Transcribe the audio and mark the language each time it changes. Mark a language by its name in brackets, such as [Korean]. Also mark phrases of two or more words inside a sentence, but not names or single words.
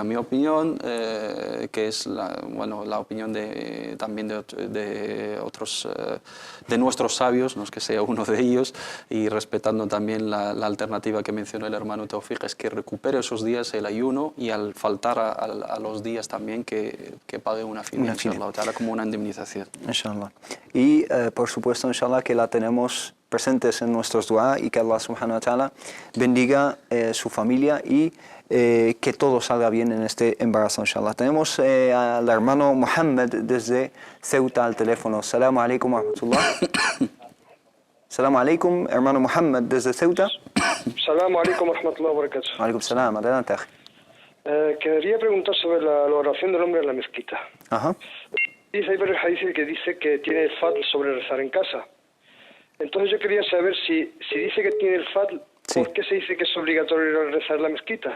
[Spanish] Mi opinión, que es la opinión también de otros, de nuestros sabios, no es que sea uno de ellos, y respetando también la alternativa que mencionó el hermano Taufik, es que recupere esos días el ayuno y al faltar a los días también que pague una fidia, inshallah, como una indemnización. Inshallah. Y por supuesto, inshallah, que la tenemos presentes en nuestros dua y que [Arabic] الله سبحانه وتعالى [Spanish] bendiga su familia y que todo salga bien en este embarazo, inshallah. Tenemos al hermano Mohammed desde Ceuta al teléfono. [Arabic] السلام عليكم ورحمة الله. السلام عليكم, [Spanish] hermano Mohammed desde Ceuta. [Arabic] السلام عليكم ورحمة الله وبركاته. عليكم السلام, [Spanish] adelante. Quería preguntar sobre la oración del hombre en la mezquita. Ajá. Hay varios hadices que dice que tiene el fadl sobre rezar en casa. Entonces yo quería saber si dice que tiene el fadl, sí, ¿por qué se dice que es obligatorio rezar en la mezquita?